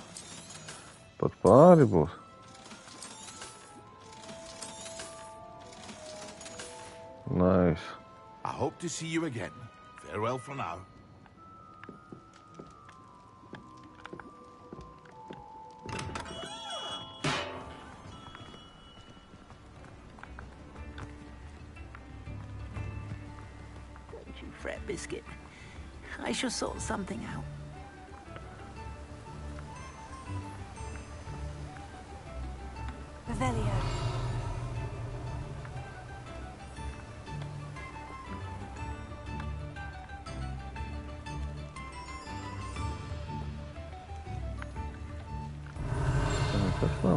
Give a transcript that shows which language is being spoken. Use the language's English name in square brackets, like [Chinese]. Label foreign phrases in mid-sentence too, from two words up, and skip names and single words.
[Latvian] Pat pāri būs. [English] Nice. I hope to see you again. Farewell for now. Don't you fret, Biscuit. I shall sort something out. Revelio. [Latvian] Kas nav?